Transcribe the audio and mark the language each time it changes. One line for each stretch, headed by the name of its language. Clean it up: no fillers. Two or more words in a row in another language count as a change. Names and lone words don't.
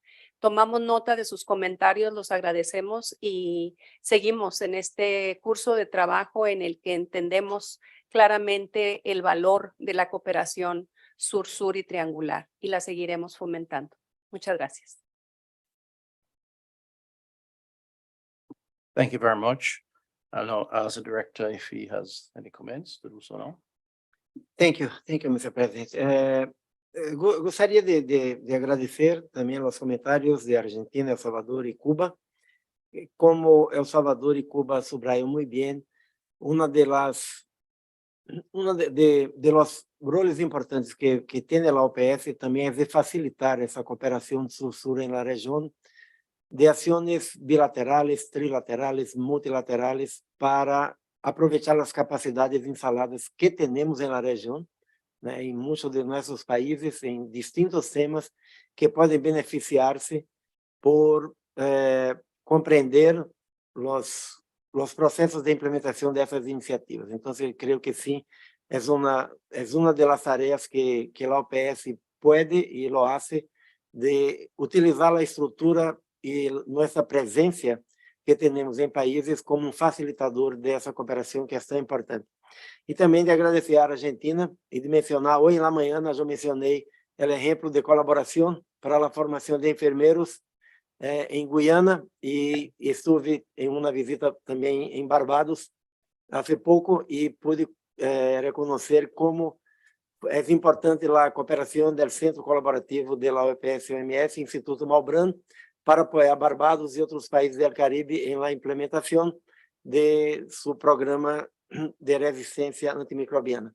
Spanish: Tomamos nota de sus comentarios, los agradecemos y seguimos en este curso de trabajo en el que entendemos claramente el valor de la cooperación sur-sur y triangular y la seguiremos fomentando. Muchas gracias.
English: Thank you very much. I'll now ask the director if he has any comments to do so now. Thank you, Mr. President.
Portuguese: Gostaria de agradecer também os comentários de Argentina, El Salvador e Cuba.
Spanish: Como El Salvador e Cuba subrayan muy bien, uno de los roles importantes que tiene la OPS también es de facilitar esa cooperación sur-sur en la región, de acciones bilaterales, trilaterales, multilaterales para aprovechar las capacidades instaladas que tenemos en la región,
Portuguese: né, em muitos de nossos países, em distintos temas que podem beneficiar-se por compreender os processos de implementação dessas iniciativas. Então, eu creio que sim, é uma das tarefas que a OPS pode e
Spanish: lo hace
Portuguese: de utilizar a estrutura e nossa presença que temos em países como um facilitador dessa cooperação que é tão importante. E também de agradecer à Argentina e de mencionar, hoje na manhã eu mencionei o exemplo de colaboração para a formação de enfermeiros em Guiana e estive em uma visita também em Barbados há pouco e pude reconhecer como é importante a cooperação do Centro Colaborativo da OPS-OMS, Instituto Malbrán, para apoiar Barbados e outros países do Caribe em la implementação de seu programa de resistência antimicrobiana.